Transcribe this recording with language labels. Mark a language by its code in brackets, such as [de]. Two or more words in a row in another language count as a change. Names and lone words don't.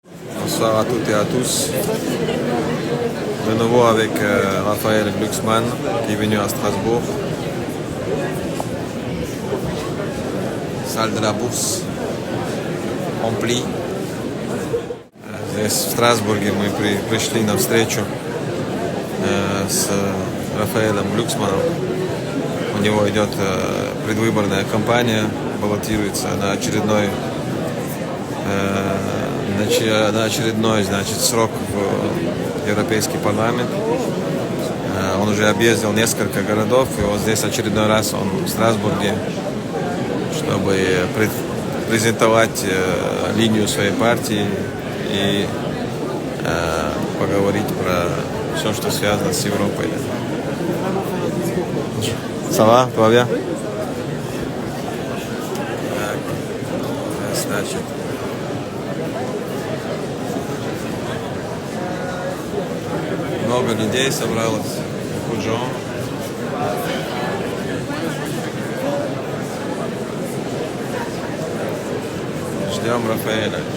[fr] Bonsoir à toutes et à tous. De nouveau avec Raphaël Glucksmann qui est venu à Strasbourg. Salle de la bourse remplie. [ru] Здесь в Страсбурге мы пришли на встречу с Рафаэлем Глюксманом. У него идет предвыборная кампания, баллотируется на очередной срок в Европейский парламент. Он уже объездил несколько городов, и вот здесь очередной раз он в Страсбурге, чтобы презентовать линию своей партии и поговорить про все, что связано с Европой. [fr] Ça va? Tout va bien? [ru] Значит, много людей собралось, Куджо. Ждем Рафаэля.